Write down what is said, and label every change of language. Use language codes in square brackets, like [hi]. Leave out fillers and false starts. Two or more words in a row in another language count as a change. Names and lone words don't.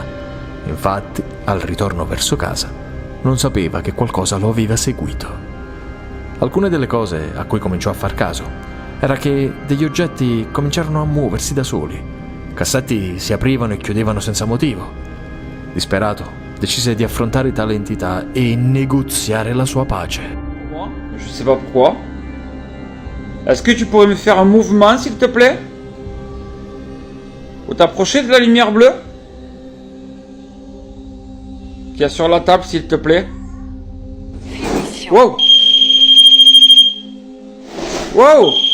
[it] Infatti, al ritorno verso casa, non sapeva che qualcosa lo aveva seguito. Alcune delle cose a cui cominciò a far caso era che degli oggetti cominciarono a muoversi da soli. Cassetti si aprivano e chiudevano senza motivo. Disperato, decise di affrontare tale entità e negoziare la sua pace. [fr] Je sais pas pourquoi. Est-ce que tu pourrais me faire un mouvement, s'il te plaît? Ou t'approcher de la lumière bleue qu'il y a sur la table, s'il te plaît? Finition. Wow! Wow!